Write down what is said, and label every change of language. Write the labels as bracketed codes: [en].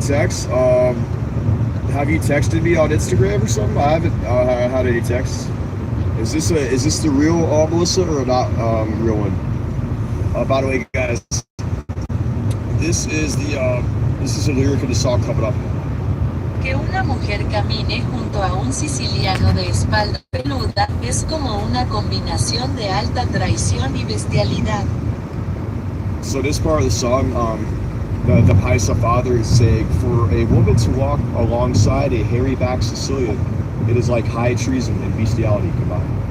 [en] Text, have you texted me on Instagram or something? I haven't had any texts. Is this the real Melissa or not real one? By the way, guys, this is a lyric of the song coming up. [es] Que una mujer camine junto a un siciliano de espalda peluda es como una combinación de alta traición y bestialidad. [en] So this part of the song, the Paisa father is saying, for a woman to walk alongside a hairy-backed Sicilian, it is like high treason and bestiality combined.